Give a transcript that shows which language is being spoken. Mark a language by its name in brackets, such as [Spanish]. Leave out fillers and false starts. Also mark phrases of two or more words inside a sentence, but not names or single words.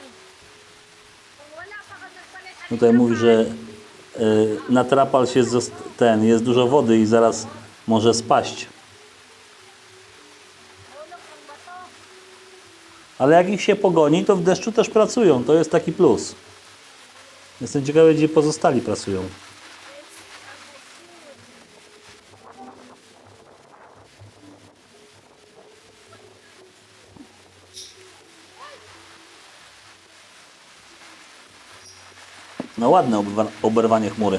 [Cebuano] Kung wala pa ka nagpalit ang [Polish] Tutaj mówi, że na trapal się jest dużo wody i zaraz może spaść. [Filipino] hulog ng bato. [Polish] Ale jak ich się pogoni, to w deszczu też pracują. To jest taki plus. Jestem ciekawy, gdzie pozostali pracują. No ładne oberwanie chmury.